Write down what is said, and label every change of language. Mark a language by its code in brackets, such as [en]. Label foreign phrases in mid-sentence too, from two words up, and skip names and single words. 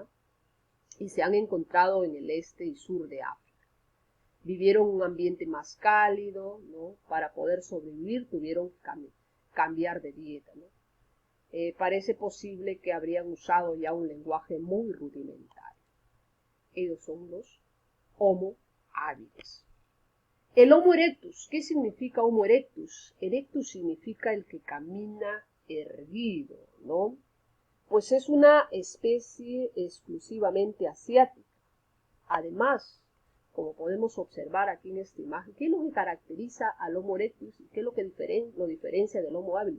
[es] Y se han encontrado en el este y sur de África. Vivieron en un ambiente más cálido, ¿no? Para poder sobrevivir tuvieron que cambiar de dieta, ¿no? Parece posible que habrían usado ya un lenguaje muy rudimentario. Ellos son los Homo habilis. El Homo erectus, ¿qué significa Homo erectus? Erectus significa el que camina erguido, ¿no? Pues es una especie exclusivamente asiática. Además, como podemos observar aquí en esta imagen, ¿qué es lo que caracteriza al Homo erectus y qué es lo que lo diferencia del Homo habilis?